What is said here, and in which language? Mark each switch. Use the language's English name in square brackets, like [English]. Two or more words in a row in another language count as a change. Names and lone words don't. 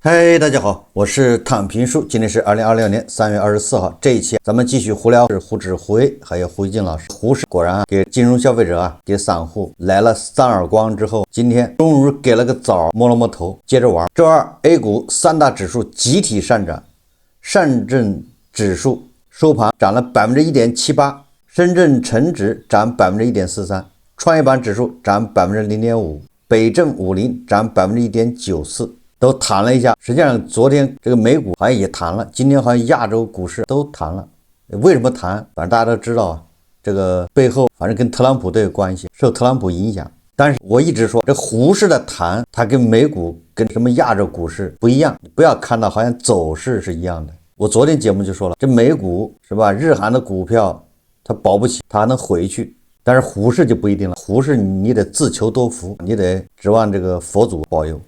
[Chinese] 嗨，大家好，我是躺平叔，今天是2026年3月24號。这一期咱們繼續胡聊，是胡指胡威，還有胡一靜老師。胡適果然給金融消費者給散戶來了3耳光之後，今天終於給了個棗，摸了摸頭，接着玩。周二 A 股三大指數集體上漲，上證指數收盤漲了 1.78%， 深圳成指漲 1.43%， 創業板指數漲 0.5%， 北證50漲 1.94%。都彈了一下，實際上昨天這個美股好像也彈了，今天好像亞洲股市都彈了。為什麼彈？反正大家都知道啊，這個背後反正跟特朗普都有關係，受特朗普影響。但是我一直說，這胡適的彈，它跟美股跟什麼亞洲股市不一樣，不要看到好像走勢是一樣的。我昨天節目就說了，這美股是吧？日韓的股票它保不齊，它還能回去，但是胡適就不一定了。胡適你得自求多福，你得指望這個佛祖保佑。